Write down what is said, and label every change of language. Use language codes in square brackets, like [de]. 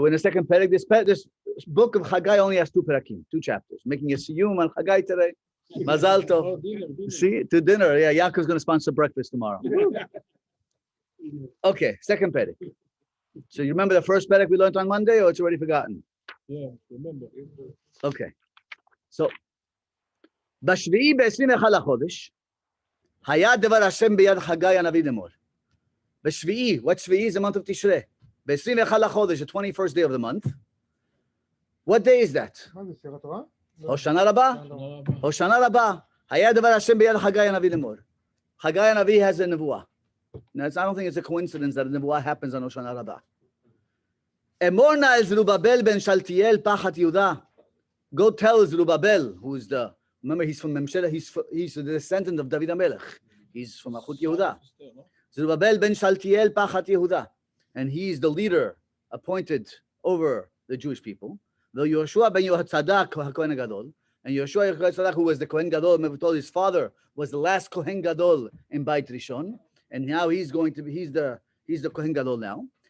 [en] We're in the second perek. This book of Chagai only has 2 perakim, 2 chapters. Making a siyum on Chagai today. Mazal tov. Dinner. See, to dinner. Yeah, Yaakov's going to sponsor breakfast tomorrow. Okay, second perek. So you remember the first perek we learned on Monday, or it's already forgotten? Yeah, remember. Okay. [he] So, בשביעי ב-21 לחודש, היה דבר השם ביד חגי הנביא לאמור. [en] בשביעי, what שביעי is the month of Tishrei. [he] ב-21 לחודש, [en] the 21st day of the month. What day is that? [he] מה זה, ספירת תורה? הושענא רבה? הושענא רבה. היה דבר השם ביד חגי הנביא לאמור. [en] חגי הנביא has a nevuah. Now, I don't think it's a coincidence that a nevuah happens on Hoshana Rabbah. [he] אמור נא אל זרובבל בן שלתיאל פחת יהודה. [en] Go tell Zerubbabel, who is remember he's from Memshela, he's the descendant of David HaMelech. He's from Achut Yehuda. Zerubbabel ben Shaltiel Pachat Yehuda. And he's the leader appointed over the Jewish people. Though Yoshua ben Yohatzadak HaKohen Gadol, and Yoshua ben Yohatzadak, who was the Kohen Gadol, remember we told his father was the last Kohen Gadol in Beit Rishon, and now he's the Kohen Gadol now.